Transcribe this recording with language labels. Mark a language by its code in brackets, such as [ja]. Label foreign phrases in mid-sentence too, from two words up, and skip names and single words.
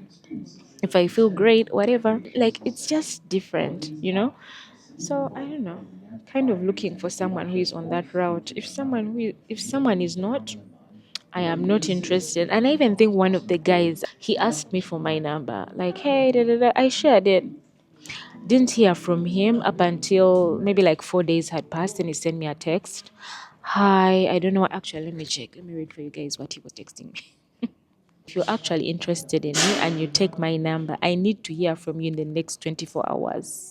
[en] If I feel great, whatever. Like, it's just different, you know? So I don't know. Kind of looking for someone who is on that route. If someone is not, I am not interested. And I even think one of the guys, he asked me for my number. Like, hey, da, da, da. I shared it. Didn't hear from him up until maybe like 4 days had passed, and he sent me a text. Hi, I don't know. Actually, let me check. Let me read for you guys what he was texting me. If you're actually interested in me and you take my number, I need to hear from you in the next 24 hours.